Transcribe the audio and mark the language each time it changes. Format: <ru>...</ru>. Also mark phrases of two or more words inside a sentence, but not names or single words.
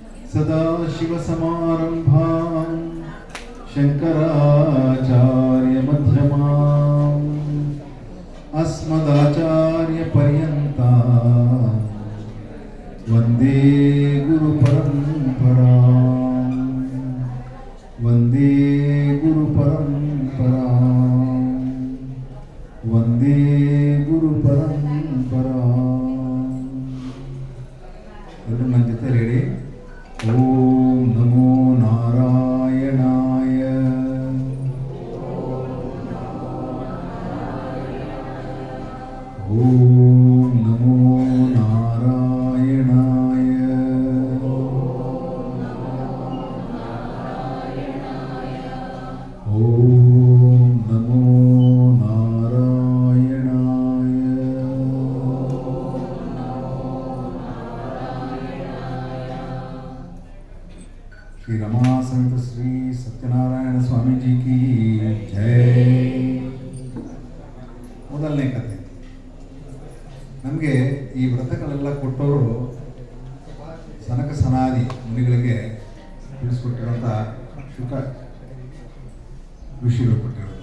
<sa>सदाशिवसमारम्भां शङ्कराचार्यमध्यमाम् अस्मदाचार्यपर्यन्तां वन्दे गुरुपरम्परां वन्दे गुरुपरम्परां वन्दे गुरुपरम्परां।</sa> <kn>ಎಲ್ಲರೂ ನನ್ನ ಜೊತೆ ಹೇಳಿ,</kn> <sa>ಓಂ ನಮೋ ನಾರಾಯಣಾಯ. ಓಂ ನಮೋ ನಾರಾಯಣಾಯ. ಓಂ ನಮೋ</sa> <hi>श्री रमा सहित श्री सत्यनारायण स्वामी जी की जय.</hi> <kn>ಮೊದಲನೇ ಕಥೆ, ನಮಗೆ ಈ ವ್ರತಗಳೆಲ್ಲ ಕೊಟ್ಟವರು ಸನಕ ಸನಾದಿ ಮುನಿಗಳಿಗೆ ತಿಳಿಸ್ಕೊಟ್ಟಿರೋಂಥ ಶುಕ ಋಷಿಗಳು ಕೊಟ್ಟಿರೋದು.</kn>